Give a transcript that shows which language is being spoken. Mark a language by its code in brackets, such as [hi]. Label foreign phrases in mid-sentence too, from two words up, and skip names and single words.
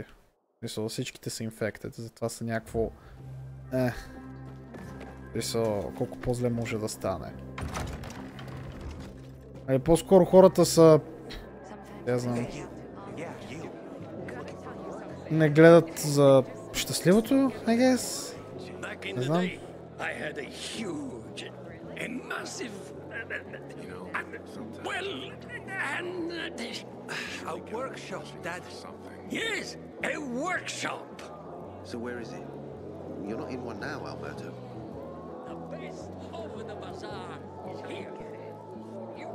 [bg] Мисля, всичките са инфектед, затова са някакво... Мисля, колко по-зле може да стане. Нали, по-скоро хората са... Я знам... Не гледат за щастливото, [en] I guess. [bg] Не знам. [en] A workshop, Dad. Yes, a workshop! So where is it? You're not in one now, Alberto. The best over the bazaar is here.